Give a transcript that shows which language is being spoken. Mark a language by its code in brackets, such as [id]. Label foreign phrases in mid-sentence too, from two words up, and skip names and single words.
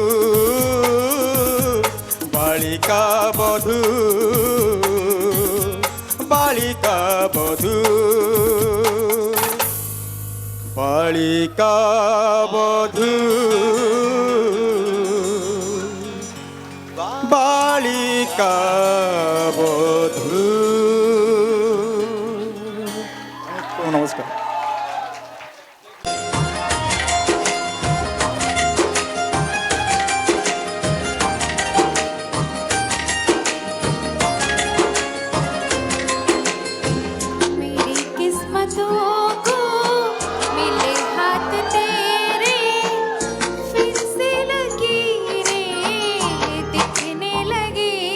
[or] ବାଳିକା ବଧୂ ବାଳିକା ବଧୂ ବାଳିକା ବଧୂ ବାଳିକା ବଧୂ ନମସ୍କାର। [hi] मेरी किस्मतों को मिले हाथ तेरे फिर से लकीरें दिखने लगी